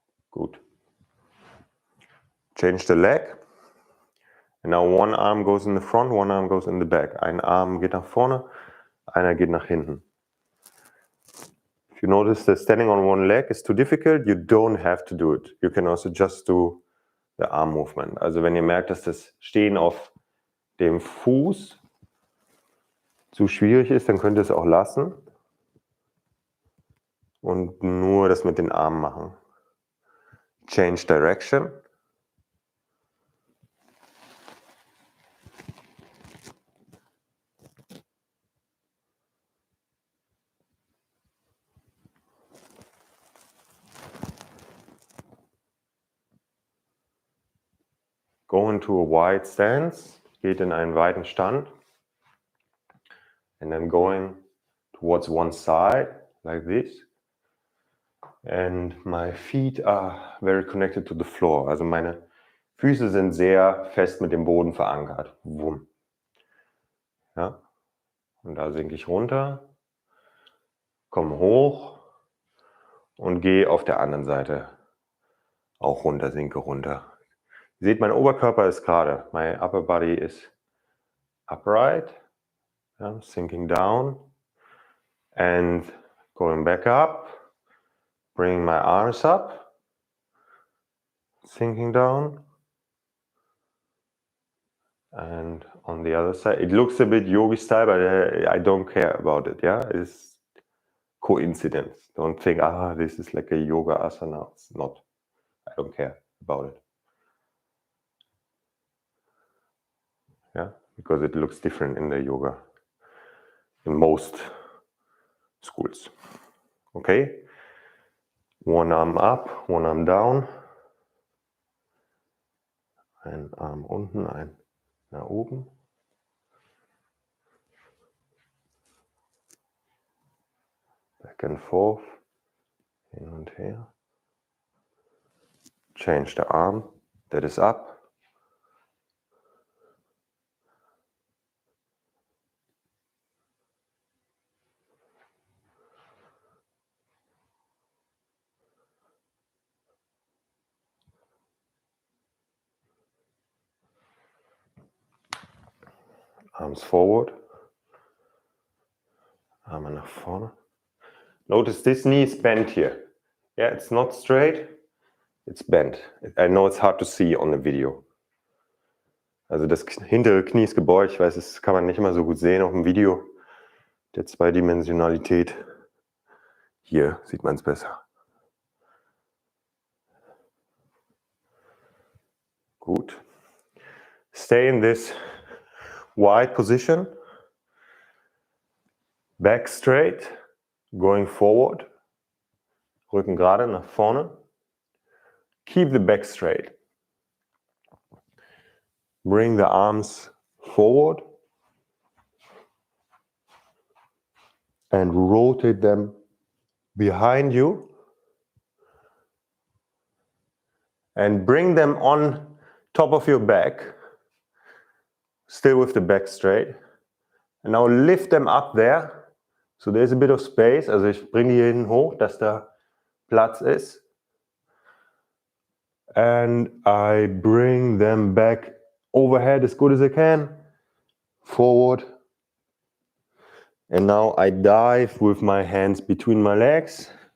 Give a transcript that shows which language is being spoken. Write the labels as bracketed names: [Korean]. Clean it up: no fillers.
[German] Gut. [English] Change the leg. And now one arm goes in the front, one arm goes in the back. [German] Ein Arm geht nach vorne, einer geht nach hinten. [English] If you notice that standing on one leg is too difficult, you don't have to do it. You can also just do the arm movement. [German] Also wenn ihr merkt, dass das Stehen auf dem Fuß zu schwierig ist, dann könnt ihr es auch lassen und nur das mit den Armen machen. [English] Change direction. go into a wide stance, [German] geht in einen weiten Stand, [English] and then going towards one side, like this. And my feet are very connected to the floor. [German] Also meine Füße sind sehr fest mit dem Boden verankert. Wumm. Ja. Und da sinke ich runter, komme hoch und gehe auf der anderen Seite auch runter, sinke runter. Ihr seht, mein Oberkörper ist gerade. [English] My upper body is upright. Yeah, sinking down and going back up. Bringing my arms up. Sinking down. And on the other side, it looks a bit yogi style, but I don't care about it. Yeah, it's coincidence. Don't think, this is like a yoga asana. It's not. I don't care about it. Yeah, because it looks different in the yoga, in most schools. Okay, one arm up, one arm down. [German] Ein Arm unten, ein nach oben. [English] Back and forth, [German] hin und her. [English] Change the arm that is up. Arms forward. [German] Arme nach vorne. [English] Notice this knee is bent here. Yeah, it's not straight, it's bent. I know it's hard to see on the video. [German] Also das hintere Knie ist gebeugt. Ich weiß, das kann man nicht immer so gut sehen auf dem Video. Der Zweidimensionalität. Hier sieht man es besser. Gut. [English] Stay in this wide position. Back straight. Going forward. [German] Rücken gerade nach vorne. [English] Keep the back straight. Bring the arms forward. And rotate them behind you. And bring them on top of your back. Still with the back straight. And now lift them up there. So there's a bit of space. [German] Also ich bringe die hier hinten hoch, dass da Platz ist. [English] And I bring them back overhead as good as I can. Forward. And now I dive with my hands between my legs.